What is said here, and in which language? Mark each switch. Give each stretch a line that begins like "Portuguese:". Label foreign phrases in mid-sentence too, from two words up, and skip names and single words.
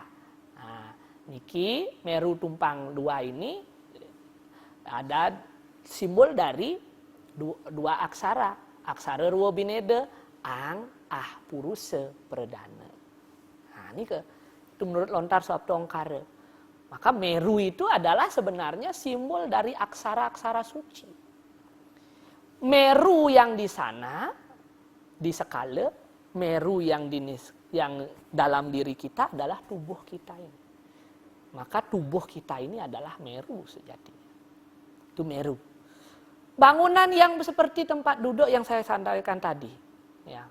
Indonesian: Nah, niki Meru tumpang 2 ini ada simbol dari 2 aksara. Aksara Ruwa Bineda, Ang, Ah, Purusa, Perdana. Nah, ini itu menurut lontar Saptongkara. Maka Meru itu adalah sebenarnya simbol dari aksara-aksara suci. Meru yang di sana, di skala, Meru yang dalam diri kita adalah tubuh kita ini. Maka tubuh kita ini adalah Meru sejatinya. Itu Meru. Bangunan yang seperti tempat duduk yang saya sampaikan tadi.